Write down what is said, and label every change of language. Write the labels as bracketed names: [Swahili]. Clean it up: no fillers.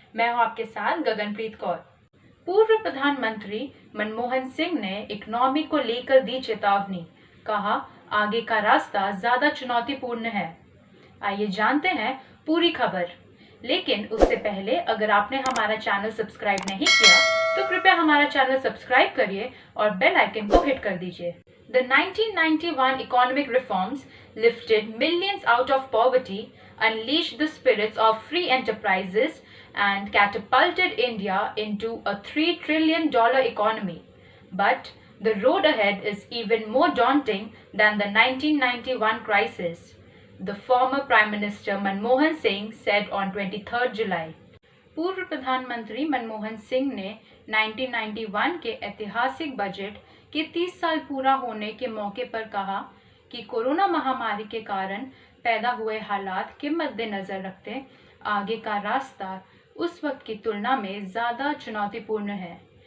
[Hindi] मैं हूं आपके साथ गगनप्रीत कौर। पूर्व प्रधानमंत्री मनमोहन सिंह ने इकोनॉमी को लेकर दी चेतावनी, कहा आगे का रास्ता ज्यादा चुनौतीपूर्ण है। आइए जानते हैं पूरी खबर। लेकिन उससे पहले अगर आपने हमारा चैनल सब्सक्राइब नहीं किया तो कृपया हमारा चैनल सब्सक्राइब करिए और बेल आइकन को हिट कर दीजिए। [English] The 1991 economic reforms lifted millions out of poverty, unleashed the spirits of free enterprises, and catapulted India into a $3 trillion economy. But the road ahead is even more daunting than the 1991 crisis, the former Prime Minister Manmohan Singh said on 23rd July. [Hindi] पूर्व प्रधानमंत्री मनमोहन सिंह ने 1991 के ऐतिहासिक budget के 30 साल पूरा होने के मौके पर कहा कि कोरोना महामारी के कारण पैदा हुए हालात के मद्देनजर रखते आगे का रास्ता उस वक्त की तुलना में ज़्यादा चुनौतीपूर्ण है।